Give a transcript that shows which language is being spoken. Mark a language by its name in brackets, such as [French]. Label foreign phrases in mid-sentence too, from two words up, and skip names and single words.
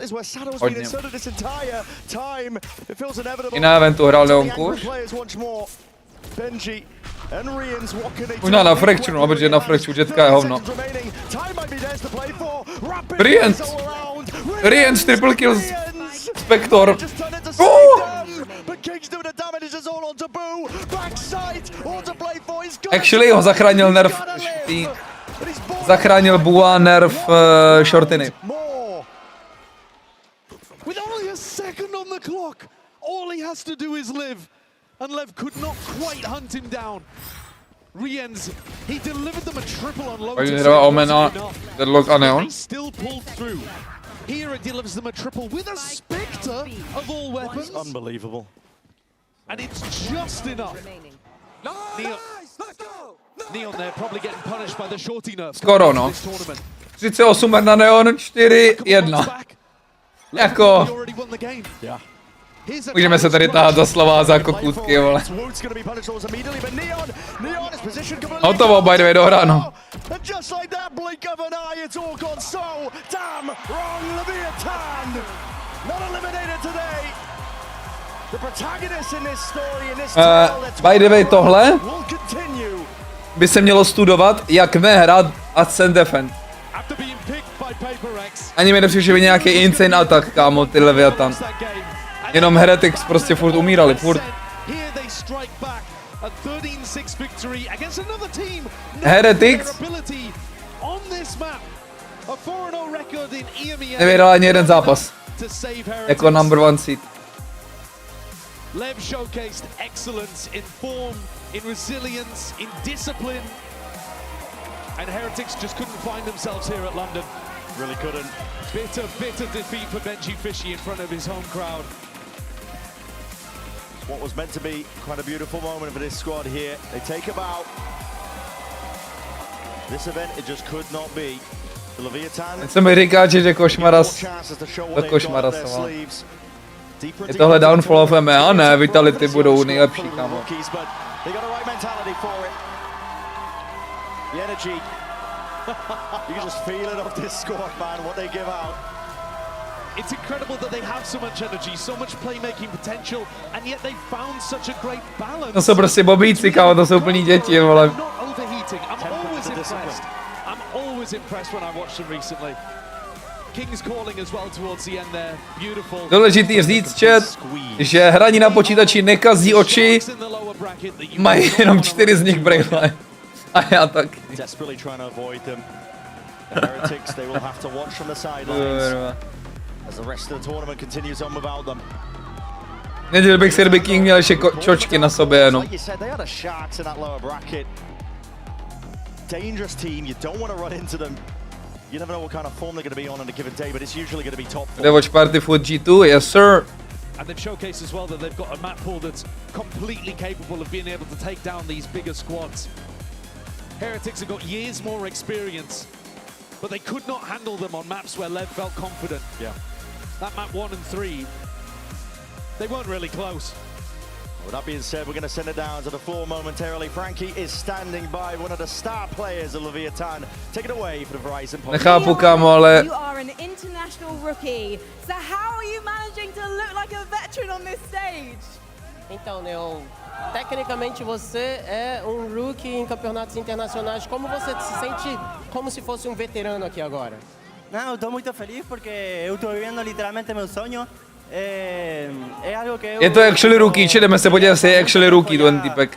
[Czech] Hodně. I na eventu hrál Neonku. Možná na Fracture, protože na Fracture jetka je hovno. [English] Riens triple kill Spector. [Czech] Actually ho zachránil nerf. Zachránil Bua nerf Shortiny. [English] And Lev could not quite hunt him down. Riens, he delivered them a triple on low. He still pulled through. Here it delivers them a triple with a Spectre of all weapons. It's unbelievable. And it's just enough. Neon there probably getting punished by the shorty nerf. [Czech] Skoro no. 38 na Neon, 4-1. Jako... Můžeme se tady tahat za slova za kokůtky, vole. Hotovo, [English] by the way, [Czech] dohráno. By the way, tohle by se mělo studovat, jak nehrát Ascent Defend. Ani mi nepřijde, že by nějaký insane atak, kámo, ty Leviathan. Jenom Heretics prostě furt umírali, furt. Heretics nevyhrál ani jeden zápas. [English] Jako number 1 seed. Lev showcased excellence in form, in resilience, in discipline. And Heretics just couldn't find themselves here at London. Really couldn't. Bitter defeat for Benji Fishy in front of his home crowd. What was meant to be quite a beautiful moment for this squad here. They take a bow. This event, it just could not be. The Leviathan. [Czech] Co mi říká, že košmara do košmara. Je tohle [English] downfall of MA? [Czech] Ne, Vitality budou nejlepší, kámo. [English] The energy, you can just feel it off this squad, man, what they give out. It's incredible that they have so much energy, so much playmaking potential, and yet they found such a great balance. [Czech] To jsou prostě bobíci, kámo, to jsou plní děti, vole. [English] Not overheating. I'm always impressed when I watch them recently. King's calling as well towards the end there. Beautiful. [Czech] Důležitý říct, chat, že hraní na počítači nekazí oči, mají jenom 4 z nich braille. A já taky. [English] Desperately trying to avoid them. The Heretics, they will have to watch from the sidelines as the rest of the tournament continues on without them. [Czech] Nedělal bych si, kdyby King měl ještě čočky na sobě jenom. [English] Like you said, they are the Sharks in that lower bracket. Dangerous team, you don't want to run into them. You never know what kind of form they're going to be on a given day, but it's usually going to be top [Czech] Kde Watchparty FUT G2? [English] Yes sir. And they've showcased as well that they've got a map pool that's completely capable of being able to take down these bigger squads. Heretics have got years more experience, but they could not handle them on maps where Lev felt confident. Yeah. That map 1 and 3, they weren't really close. With that being said, we're going to send it down to the floor momentarily. Frankie is standing by, one of the star players of Leviathan. Take it away for the Verizon Podcast. [Czech] Nechápu, kámo, ale... [English] You are an international rookie, so how are you managing to look like a veteran on this stage? [Portuguese] Então, Neo, tecnicamente você é rookie em campeonatos internacionais. Como você se sente como se fosse veterano aqui agora? Não, eu tô muito feliz porque eu tô vivendo literalmente meu sonho. É algo que eu... [Czech] Je to actually rookie, či jdeme se podívat, jestli je actually rookie ten typek.